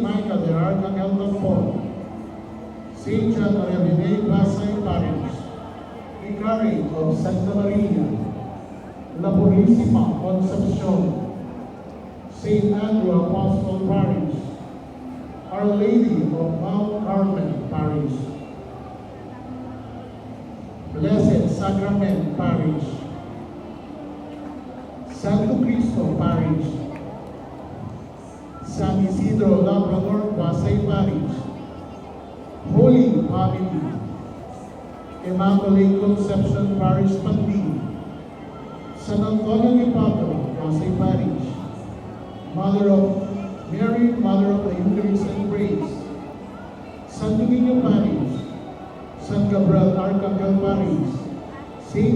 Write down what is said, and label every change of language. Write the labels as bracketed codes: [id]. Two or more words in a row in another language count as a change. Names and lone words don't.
[en] Michael the Archangel of Paul, St. John Maria Vianney Pasay Parish, Vicary of Santa Maria, La Purísima Concepcion, St. Andrew Apostle Parish, Our Lady of Mount Carmel Parish, Blessed Sacrament Parish, Santo Cristo Parish, San Isidro Labrador Pasay Parish, Holy Family, Immaculate Conception Parish Pandi, San Antonio de Padua Pasay Parish, Mother of Mary, Mother of the Eucharist and Grace, Santo Niño Parish, San Gabriel Archangel Parish, St.